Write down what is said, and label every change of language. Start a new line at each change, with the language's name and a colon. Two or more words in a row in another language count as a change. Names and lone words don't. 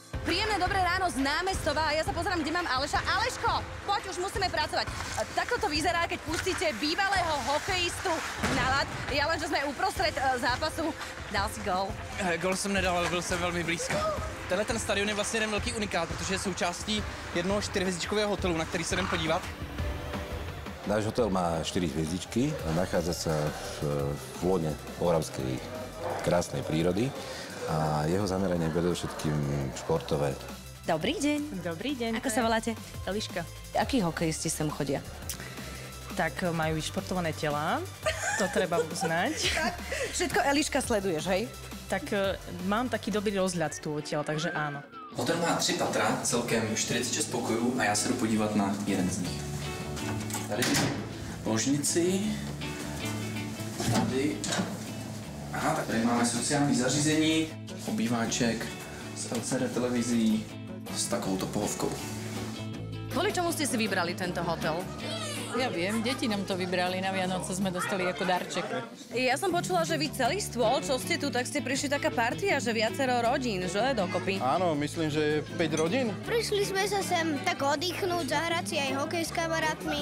Slovak: Príjemné dobré ráno z námestova a ja sa pozerám, kde mám Aleša. Aleško, poď, už musíme pracovať. Takto to vyzerá, keď pustíte bývalého hokejistu na ľad. Ja len, že sme uprostred zápasu. Dal si gól?
Czech: Gól jsem nedal, ale byl jsem velmi blízko. Tenhle ten stadion je vlastně jeden velký unikát, protože je součástí jednoho 4hvězdičkového hotelu, na který se jdem podívat.
Slovak: Náš hotel má 4 hviezdičky a nachádza sa v lone oravskej krásnej prírody a jeho zameranie je predovšetkým športové. Dobrý deň. Dobrý deň. Ako sa voláte? Eliška. Akí hokejisti sem chodia? Tak majú vyšportované telá, to treba uznať. Všetko Eliška sleduješ, hej? Tak mám taký dobrý rozhľad tu odtiaľ, takže áno.
Czech: Hotel má 3 patra, celkem 46 pokojů a já se jdu podívat na jeden z nich. Tady ložnici, tady, aha, tak tady máme sociální zařízení, obýváček s LCD televizí s takovouto pohovkou.
Slovak: Kvôli čomu ste si vybrali tento hotel? Ja viem, deti nám to vybrali, na Vianoce sme dostali ako darček. Ja som počula, že vy celý stôl, čo ste tu, tak ste prišli taká partia, že viacero rodín, že dokopy. Áno, myslím, že 5 rodín. Prišli sme sa sem tak oddychnúť, zahrať si aj hokej s kamarátmi.